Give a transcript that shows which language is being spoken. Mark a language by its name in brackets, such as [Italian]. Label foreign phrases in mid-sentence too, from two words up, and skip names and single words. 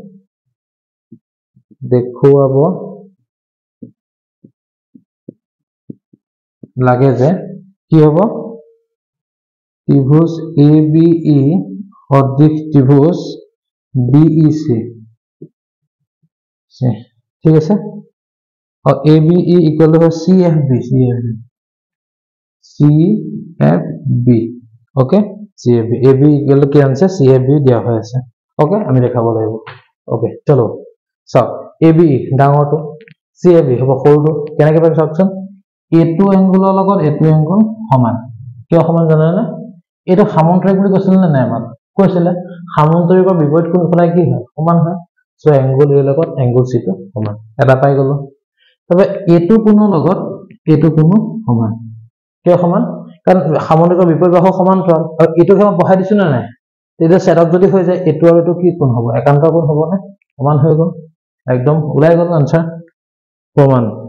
[Assamese] দেখুৱাব লাগে যে কি হ'ব ত্ৰিভুজ ABE সদৃশ ত্ৰিভুজ BEC ঠিক আছে और ABE [English] equal to [Assamese] CFB [Hindi] ओके CFB AB [English] equal to [Hindi] क्या आंसर CFB दिया हुआ है ओके [Assamese] আমি দেখাব লাগিব [Hindi] ओके चलो [Assamese] সব ABE ডাঙৰটো CFB হ'ব সৰুটো কেনেকৈ পাম চাওকচোন এটো এংগুলৰ লগত এটো এংগুল সমান কিয় সমান জানা না এটা সামন্তৰিক বুলি কৈছিল না নাই আমাক কৈছিল সামন্তৰিকৰ বিপৰীত কোণফালে কি হয় সমান হয় সো এংগুল এ লগত এংগুল সি টো সমান এটা পাই গলো তবে এটো কোণৰ লগত এটো কোণ সমান কিয় সমান কাৰণ সামন্তৰিকৰ বিপৰীত বাহু সমান্তৰাল আৰু এটো আমি বহাই দিছো না নাই তেতিয়া সেটআপ যদি হৈ যায় এটো আৰু এটো কি কোণ হ'ব একান্ত কোণ হ'ব না সমান হৈ গল একদম ওলাই গল आंसर প্ৰমাণ